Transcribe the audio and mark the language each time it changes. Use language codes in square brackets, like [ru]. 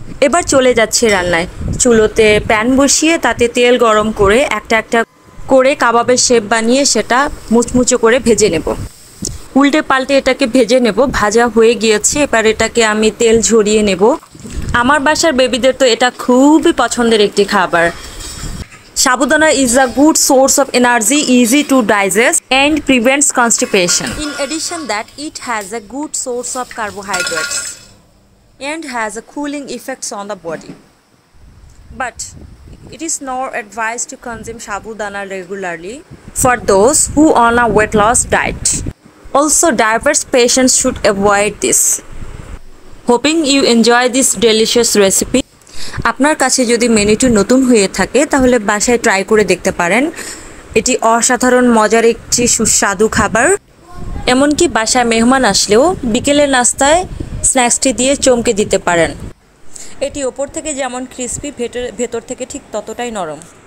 [bn] এবার চলে যাচ্ছে রান্নায়। চুলোতে প্যান বসিয়ে তাতে তেল গরম করে একটা করে কাবাবের শেপ বানিয়ে সেটা মুচমুচো করে ভেজে নেব। উল্টে পাল্টে এটাকে ভেজে নেব। ভাজা হয়ে গিয়েছে। এবার এটাকে আমি তেল ঝরিয়ে নেব। আমার বাসার বেবিদের তো এটা খুবই পছন্দের একটি খাবার। [en] Sabudana is a good source of energy, easy to digest and prevents constipation. In addition that it has a good source of carbohydrates and has a cooling effects on the body. But it is not advised to consume sabudana regularly for those who on a weight loss diet. Also, diabetes patients should avoid this. Hoping you enjoy this delicious recipe. [bn] আপনার কাছে যদি মেনুটি নতুন হয়ে থাকে তাহলে বাসায় try করে দেখতে পারেন। এটি অসাধারণ মজার একটি সুস্বাদু খাবার। এমনকি বাসায় মেহমান আসলেও বিকেলের নাস্তায় স্ন্যাক্সটি দিয়ে চমকে দিতে পারেন। এটি ওপর থেকে যেমন ক্রিস্পি, ভেতর থেকে ঠিক ততটাই নরম।